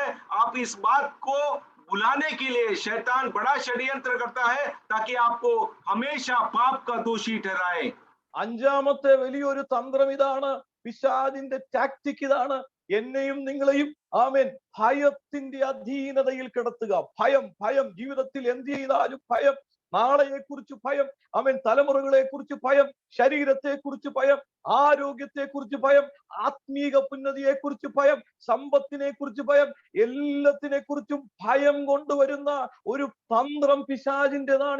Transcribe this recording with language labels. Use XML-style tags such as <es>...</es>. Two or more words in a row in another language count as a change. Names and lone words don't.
<hi>आप इस बात को बुलाने के लिए शैतान बड़ा षड्यंत्र करता है ताकि आपको हमेशा पाप का दोषी ठहराए।</hi> <ml>അഞ്ചാമത്തെ വലിയൊരു തന്ത്രം ഇതാണ്. പിശാചിന്റെ ടാക്ടിക് ഇതാണ്. എന്നെയും നിങ്ങളെയും ഭയത്തിന്റെ അധീനതയിൽ കിടത്തുക. ഭയം ജീവിതത്തിൽ എന്ത് ചെയ്താലും ഭയം. നാളെയെ കുറിച്ച് ഭയം, തലമുറകളെ കുറിച്ച് ഭയം, ശരീരത്തെ കുറിച്ച് ഭയം, ആരോഗ്യത്തെ കുറിച്ച് ഭയം, ആത്മീക ഉന്നതിയെ കുറിച്ച് ഭയം, സമ്പത്തിനെ കുറിച്ച് ഭയം, എല്ലാത്തിനെ കുറിച്ചും ഭയം കൊണ്ടുവരുന്ന ഒരു തന്ത്രം പിശാചിന്റേതാണ്.</ml>